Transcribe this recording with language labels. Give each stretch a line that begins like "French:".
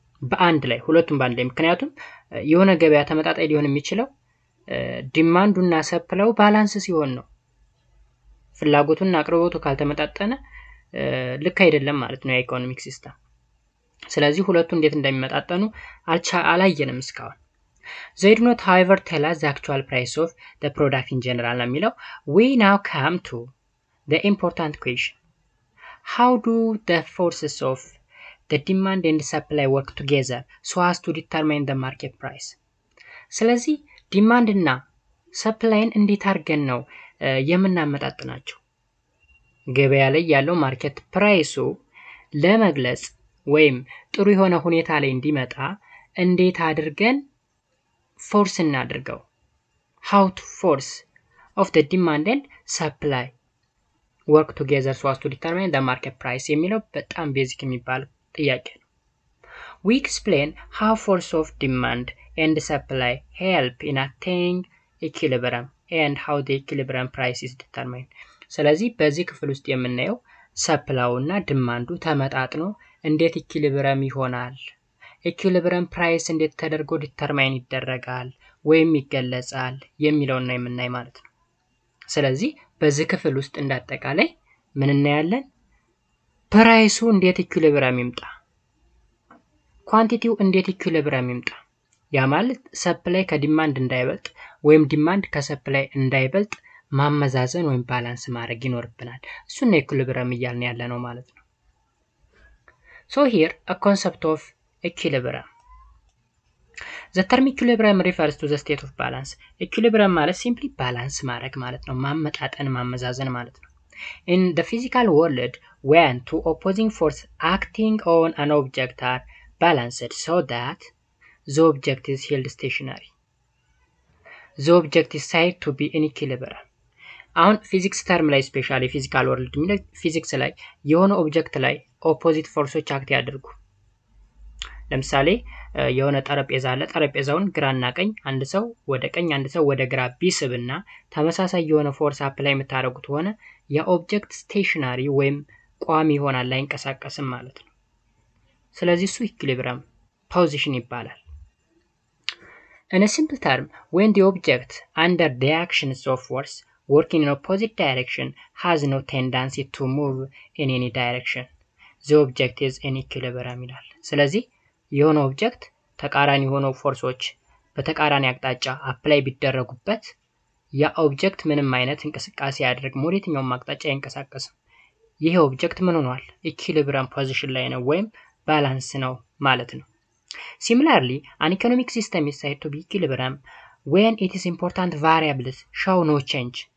Amharic: በአንድ ላይ ሁለቱም በአንድ ላይ። ምክንያቱም የሆነ ገበያ ተመጣጣኝ ሊሆን የሚችለው ዲማንዱና ሰፕላዩ ባላንስ ሲሆን ነው። ፍላጎቱና አቅርቦቱ ካልተመጣጠነ ልክ አይደለም ማለት ነው የኢኮኖሚክ ሲስተም። ስለዚህ ሁለቱ እንዴት እንደሚመጣጠኑ አላየንም እስካሁን።
English: They do not however tell us the actual price of the product in general
Amharic: ነው የሚለው።
English: We now come to the important question. How do the forces of the demand and supply work together so as to determine the market price?
Amharic: ስለዚህ ዲማንድ እና ሰፕላይን እንዴት አድርገን ነው የምናመጣጥናቸው? ገበያ ላይ ያለው ማርኬት ፕራይሱ ለመግለጽ ወይም ጥሩ የሆነ ሁኔታ ላይ እንዲመጣ እንዴት አድርገን ፎርስ እናድርገው?
English: How to force of the demand and supply work together so as to determine the market price
Amharic: የሚለው በጣም ቤዚክ የሚባል ጥያቄ ነው።
English: We explain how force of demand and supply help in attaining equilibrium and how the equilibrium price is determined.
Amharic: ስለዚህ በዚህ ክፍል ውስጥ የምናየው ሰፕላውና ዲማንዱ ተመጣጥኖ እንዴት ኢኩሊብሪየም ይሆናል፣ ኢኩሊብሪየም ፕራይስ እንዴት ተደርጎ ዲተርማይን ይደረጋል ወይም ይገለጻል የሚለውን ነው የምናይ ማለት ነው። ስለዚህ በዚህ ክፍል ውስጥ እንዳጠቃላይ ምን እናያለን? ፕራይሱ እንዴት ኢኩሊብሪየም ይምጣ፣ ኳንቲቲው እንዴት ኢኩሊብሪየም ይምጣ። ያ ማለት ሰፕላይ ከዲማንድ እንዳይበልጥ ወይም ዲማንድ ከሰፕላይ እንዳይበልጥ ማመዛዘን ወይም ባላንስ ማድረግ ይኖርብናል። እሱን ነው ኢኩሊብሪየም እያልን ያለ ነው ማለት ነው።
English: So here a concept of equilibrium. The term equilibrium refers to the state of balance. Equilibrium ማለት simply balance
Amharic: ማድረግ ማለት ነው፣ ማመጣጠን ማመዛዘን ማለት ነው።
English: In the physical world when two opposing forces acting on an object are balanced so that the object is held stationary. The object is said to be in equilibrium.
Amharic: አሁን ፊዚክስ ተርም ላይ ስፔሻሊ ፊዚካል ወርልድ የሚለው ፊዚክስ ላይ የሆነ ኦብጀክት ላይ ኦፖዚት ፎርሶች አክት ያደርጉ። ለምሳሌ የሆነ ጠረጴዛ አለ። ጠረጴዛውን ግራና ቀኝ አንድ ሰው ወደ ቀኝ አንድ ሰው ወደ ግራ ቢስብና ተመሳሳይ የሆነ ፎርስ አፕላይ የምታደርጉት ሆነ ያ ኦብጀክት ስቴሽናሪ ወይም ቋሚ ይሆናል፣ አይንቀሳቀስም ማለት ነው። ስለዚህ እሱ ኢኩሊብሪየም ፖዚሽን ይባላል።
English: In a simple term, when the object under the actions of force working in opposite direction has no tendency to move in any direction, the object is in equilibrium
Amharic: ይላል። ስለዚህ የሆነ ኦብጀክት ተቃራኒ የሆኑ ፎርሶች በተቃራኒ አቅጣጫ አፕላይ ቢደረጉበት ያ ኦብጀክት ምንም አይነት እንቅስቃሴ ያደርግ ወደ የትኛውም አቅጣጫ አይንቀሳቀስም። ይሄ ኦብጀክት ምን ሆኗል? ኢኩሊብሪየም ፖዚሽን ላይ ነው ወይም ባላንስ ነው ማለት ነው።
English: Similarly, an economic system is said to be equilibrium when its important variables show no change.